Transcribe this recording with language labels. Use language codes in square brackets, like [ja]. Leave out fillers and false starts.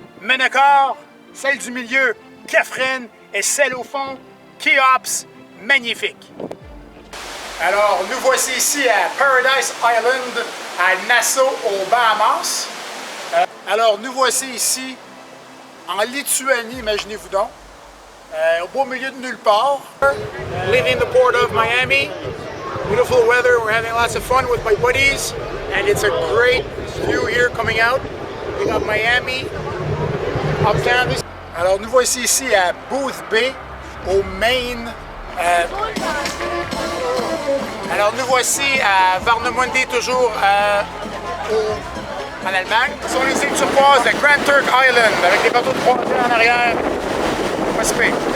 [fr] Menakor, celle du milieu, Khafren, et celle au fond, Khéops, magnifique. Alors, nous voici ici à Paradise Island, à Nassau, aux Bahamas. Alors, nous voici ici en Lituanie, imaginez-vous donc, au beau milieu de nulle part. [en] Leaving the port of Miami. Beautiful weather, we're having lots of fun with my buddies, and it's a great view here coming out. We got Miami, uptown. [fr] Alors, nous voici ici à Booth Bay, au Maine. Alors, nous voici à Warnemünde, toujours en Allemagne. Ce sont les îles turquoises de Grand Turk Island, avec les bateaux de croisière en arrière. Pas si pire.